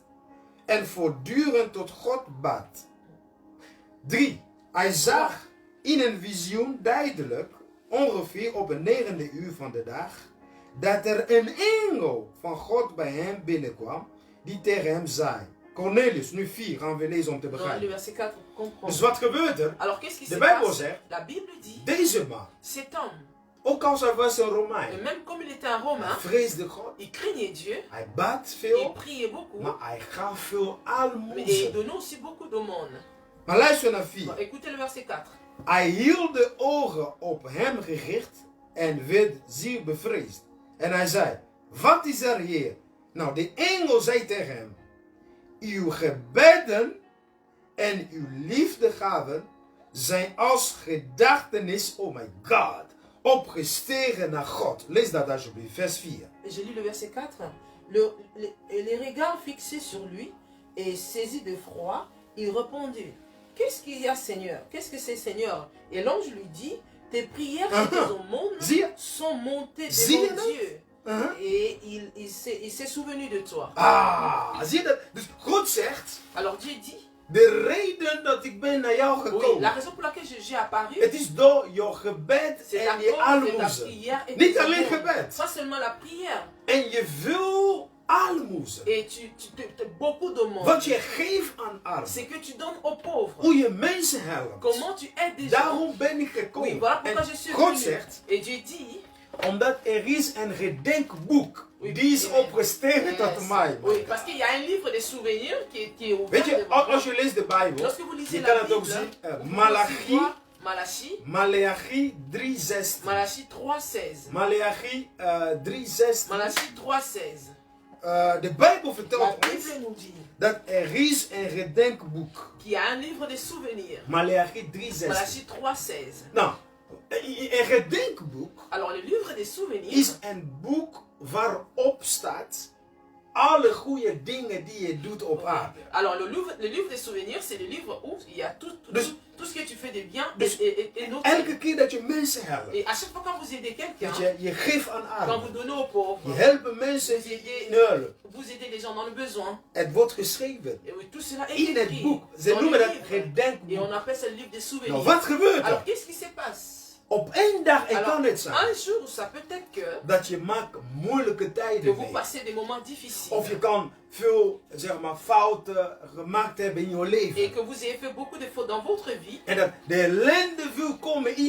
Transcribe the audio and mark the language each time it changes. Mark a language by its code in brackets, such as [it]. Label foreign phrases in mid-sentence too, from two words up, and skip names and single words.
[nl] En voortdurend tot God bad. 3. Hij zag in een visioen duidelijk, ongeveer op het 9e uur van de dag, dat er een engel van God bij hem binnenkwam, die tegen hem zei. Cornelius, nu 4 gaan we lezen om te [fr] Dans le [nl] begrijpen. [fr] verset 4, comprendre. [nl] Dus wat gebeurt er? [fr] Alors qu'est-ce qui [nl] De [fr] se [nl] Bijbel [fr] passe? [nl] zegt, [fr] La Bible dit, [nl] deze man, [fr] cet homme, [nl] ook als hij was een [fr] et [nl] Romein, [fr] même comme il était un Romain, [nl] hij vreesde God, [fr] il craignait Dieu, [nl] hij bad [fr] il [nl] veel, [fr] priait beaucoup, [nl] maar hij gaf veel [fr] et il [nl] almoezen. [fr] donnait aussi beaucoup d'aumônes. [nl] Maar luister naar [fr] Bon, 4. écoutez le verset 4. [nl] Hij hield de ogen op hem gericht en werd zeer bevreesd. En hij zei, wat is er hier? Nou, de engel zei tegen hem, uw gebeden en uw liefdegaven zijn als gedachtenis, [en] oh my God, [nl] opgestegen naar God. Lees dat alsjeblieft, vers 4. [fr] J'ai lu le verset 4. Les regards fixés sur lui et saisi de froid, il répondit, qu'est-ce qu'il y a Seigneur? Qu'est-ce que c'est Seigneur? Et l'ange lui dit, tes prières et tes aumônes [nl] Zie je? [fr] sont montées [nl] Zie je [fr] devant [nl] dat? [fr] Dieu. Et il s'est souvenu de toi. [nl] Ah, zie je dat? Dus God zegt, [fr] Alors Dieu dit, [nl] de reden dat ik ben naar jou [fr] oui, la [nl] gekomen, [fr] raison pour laquelle j'ai apparu, [nl] het is door jouw gebed [fr] c'est à [nl] en je [fr] cause de ta [nl] almoezen. [fr] prière et [nl] Niet [fr] tes [nl] alleen [fr] aumônes. [nl] gebed. [fr] Pas seulement la prière. [nl] En je wil almoezen. [fr] Et beaucoup d'aumônes. [nl] Wat je geeft aan armen. [fr] C'est que tu donnes aux pauvres. [nl] Hoe je mensen helpt. [fr] Comment tu aides des gens. [nl] Daarom ben ik [fr] Oui, [nl] gekomen. [fr] voilà pourquoi [nl] En [fr] je suis [nl] God [fr] venu. [nl] zegt, [fr] Et Dieu dit, [nl] omdat er is een gedenkboek. [fr] Oui, [nl] Die is [fr] amen. [nl] opgestegen tot mij. [fr] oui, parce qu'il y a un livre de souvenirs qui est ouvert. [nl] Weet je, [fr] devant [nl] als [fr] nous. [nl] je leest de Bijbel, [fr] Lorsque vous lisez [nl] je [fr] la [nl] kan het [fr] Bible, [nl] ook zien. [fr] vous pouvez Malachi voir Malachie. [nl] Maleachi 3:16. [fr] Malachie 3:16. [nl] Maleachi 3:16. [fr] Malachie 3:16. [nl] De Bijbel [fr] La [nl] vertelt ons [fr] Bible nous dit [nl] dat is een gedenkboek. [fr] qu'il y a un livre de souvenirs. [nl] Maleachi 3:16. [fr] Malachie 3:16. [nl] Nou, een gedenkboek [fr] Alors le livre des souvenirs, [nl] is een boek waarop staat alle goede dingen die je doet op aarde. [fr] alors le livre des souvenirs, c'est le livre où il y a tout ce que tu fais de bien [nl] Dus [fr] et noté. [nl] elke keer dat je mensen helpt, [fr] Et à chaque fois quand vous aidez quelqu'un, [nl] dat je geeft aan [fr] quand vous [nl] armen, [fr] donnez aux pauvres, [nl] je helpt mensen in hulp. [fr] vous aidez les gens dans le besoin. [nl] Het wordt geschreven [fr] Et oui, tout cela est [nl] in het [fr] écrit [nl] boek. Ze [fr] dans [nl] noemen [fr] le [nl] dat [fr] livre. Et [nl] gedenkboek. [fr] on appelle ça le livre des souvenirs. [nl] Nou, wat gebeurt [fr] Alors [nl] er? [fr] qu'est-ce qui se passe? [nl] Op één dag, en [fr] Alors, [nl] kan het zijn, [fr] un jour, ça peut être [nl] dat je maakt moeilijke [fr] que [nl] tijden [fr] vous [nl] mee. [fr] passez des moments difficiles. [nl] Of je kan veel, zeg maar, fouten gemaakt hebben in je [fr] Et [nl] leven. [fr] que vous ayez fait beaucoup de fautes dans votre vie. [nl] En dat de ellende wil komen in